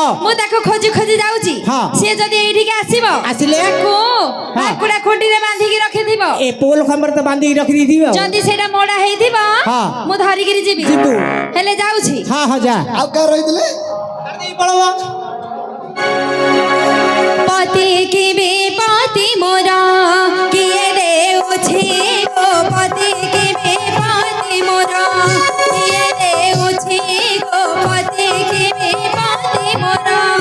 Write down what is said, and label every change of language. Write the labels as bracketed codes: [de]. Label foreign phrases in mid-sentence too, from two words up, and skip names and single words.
[or] ମୁଁ ତାକୁ ଖୋଜି ଖୋଜି ଯାଉଛି ହଁ। ସିଏ ଯଦି ଏଇଠିକି ଆସିବ ଆସିଲେ? ତାକୁ ହଁ। କୁକୁଡ଼ା ଖୁଣ୍ଟିରେ ବାନ୍ଧିକି ରଖିଥିବ ଏ ପୋଲ ଖମ୍ବରେ ତ ବାନ୍ଧିକି ରଖିଦେଇଥିବ ଯଦି ସେଇଟା ମୋଡ଼ା ହେଇଥିବ ହଁ। ମୁଁ ଧରିକିରି ଯିବି ଯିବୁ। ହେଲେ ଯାଉଛି ହଁ ହଁ ଯା ଆଉ କାହା ରହିଥିଲେ ପଳବ ପତି କି ବେପତି ମୋରା କିଏ ଦେଉଛେ ଗୋ ପତି କି ବେପତି ମୋରା କିଏ ଦେଉଛେ ଗୋ ପତି କି ବେପତି ମୋରା